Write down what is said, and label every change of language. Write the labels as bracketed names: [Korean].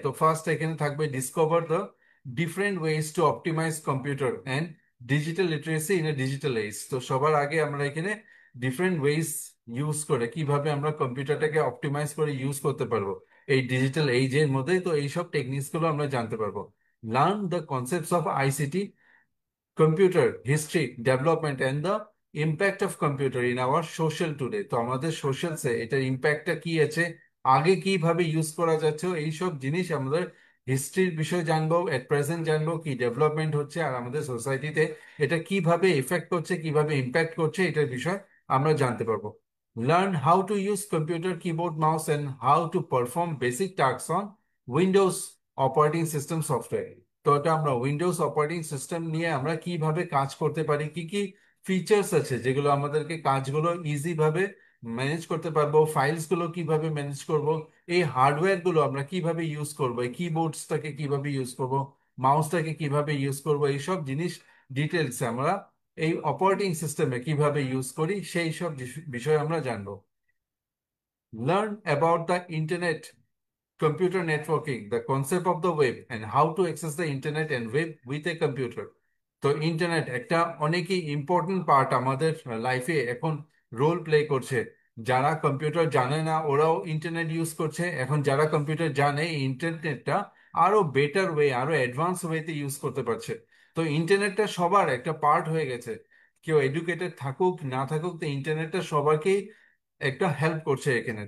[Bangla] তো ফার্স্ট এখানে থাকবে [English] Discover the different ways to optimise computer and digital literacy in a digital age. [Bangla] তো সবার আগে আমরা এখানে ডিফারেন্ট ওয়েজ ইউজ করে কিভাবে আমরা কম্পিউটারটাকে অপটিমাইজ করে ইউজ করতে পারবো এই ডিজিটাল এইজের মধ্যে, তো এইসব টেকনিক্স গুলো আমরা জানতে পারবো। [English] Learn the concepts of ICT, computer history development and the impact of computer in our social today। [Bangla] তো আমাদের সোশ্যালসে এটার ইম্প্যাক্টটা কি আছে, আগে কিভাবে ইউজ করা যাচ্ছে, এই সব জিনিস আমাদের হিস্ট্রির বিষয় জানবো, এট প্রেজেন্ট জানবো কি ডেভেলপমেন্ট হচ্ছে, আর আমাদের সোসাইটিতে এটা কিভাবে ইফেক্ট করছে, কিভাবে ইম্প্যাক্ট করছে, এটার বিষয় আমরা জানতে পারবো। [English] Learn how to use computer keyboard mouse and how to perform basic task on Windows operating system software. [Bangla] তো এটা আমরা উইন্ডোজ অপারেটিং সিস্টেম নিয়ে আমরা কিভাবে কাজ করতে পারি, কি কি ফিচার্স আছে যেগুলো আমাদেরকে কাজগুলো ইজি ভাবে ম্যানেজ করতে পারবো, ফাইলস গুলো কিভাবে ম্যানেজ করব, এই হার্ডওয়্যার গুলো আমরা কিভাবে ইউজ করবো, এই কিবোর্ডসটাকে কিভাবে ইউজ করব, মাউসটাকে কিভাবে ইউজ করব, এইসব জিনিস ডিটেলস আমরা এই অপারেটিং সিস্টেমে কিভাবে ইউজ করি সেই সব বিষয় আমরা জানবো। [English] Learn about the internet, computer networking, the concept of the web, and how to access the internet and web with a computer। [Bangla] তো ইন্টারনেট একটা অনেকই ইম্পর্টেন্ট পার্ট আমাদের লাইফে এখন রোল প্লে করছে। যারা কম্পিউটার জানে না ওরাও ইন্টারনেট ইউজ করছে, এখন যারা কম্পিউটার জানে ইন্টারনেটটা আরো বেটার ওয়ে, আরো অ্যাডভান্স ওয়েতে ইউজ করতে পারছে। তো ইন্টারনেটটা সবার একটা পার্ট হয়ে গেছে, কেউ এডুকেটেড থাকুক না থাকুক, তো ইন্টারনেটটা সবাইকেই একটা হেল্প করছে এখানে।